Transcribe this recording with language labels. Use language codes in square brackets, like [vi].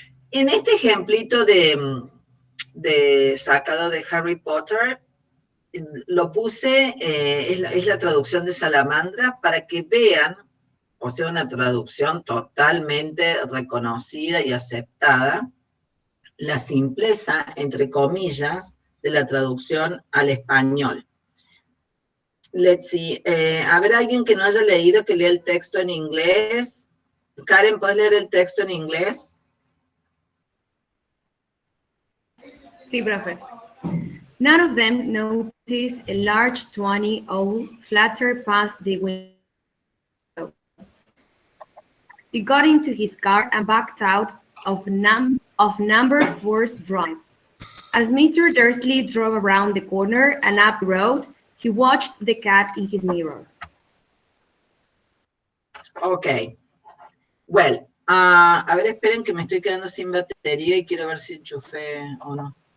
[es] En este ejemplito de sacado de Harry Potter, lo puse, es la traducción de Salamandra, para que vean, o sea, una traducción totalmente reconocida y aceptada, la simpleza, entre comillas, de la traducción al español. [en] Let's see. [es] A ver, alguien que no haya leído, que lea el texto en inglés. Karen, ¿puedes leer el texto en inglés? Sí, profe. [en] None of them noticed a large 20 owl flutter past the window. He got into his car and backed out of number 4's drive. As Mr. Dursley drove around the corner and up the road, he watched the cat in his mirror. Ok. [es] Well, a ver, esperen que me estoy quedando sin batería y quiero ver si enchufé o no.